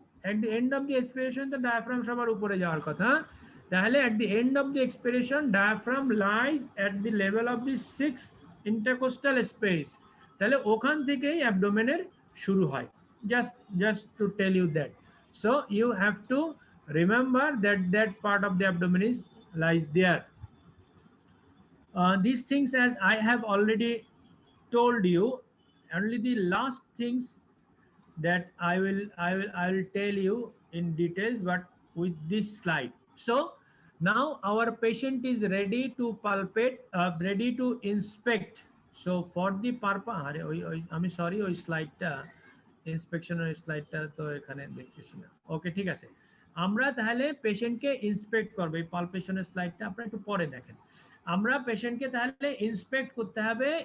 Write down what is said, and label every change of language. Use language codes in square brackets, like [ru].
[en] at the end of the expiration [bn] তো diaphragm সবার উপরে যাওয়ার কথা। [en] তাহলে at the end of the expiration diaphragm lies at the level of the 6th intercostal space, [bn] তাহলে ওখান থেকেই অ্যাবডোমেনের শুরু হয়। [en] just to tell you that, so you have to remember that part of the abdomen is lies there. These things, as I have already told you, only the last things that I will tell you in details, but with this slide. So now our patient is ready to palpate, ready to inspect. So for the purpose, [bn] আমি sorry ওই স্লাইডটা, ইন্সপেকশনের স্লাইডটা তো এখানে দেখতেছি না। ওকে, ঠিক আছে, আমরা তাহলে পেশেন্টকে ইন্সপেক্ট করব। এই পালপেশনের স্লাইডটা আপনারা একটু পরে দেখেন। আমরা পেশেন্টকে তাহলে ইন্সপেক্ট করতে হবে।